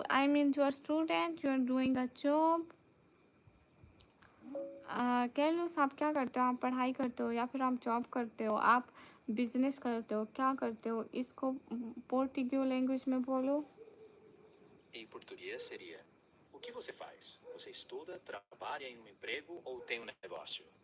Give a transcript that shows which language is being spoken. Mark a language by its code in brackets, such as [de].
[en] I mean, you are student, you are doing a job. [hi] कैर्लोस आप क्या करते हो? आप पढ़ाई करते हो या फिर आप जॉब करते हो? आप बिजनेस करते हो? क्या करते हो? इसको पोर्टुगीज लैंग्वेज में बोलो. [pt] Em português seria: o que você faz? Você estuda, trabalha em um emprego ou tem um negócio?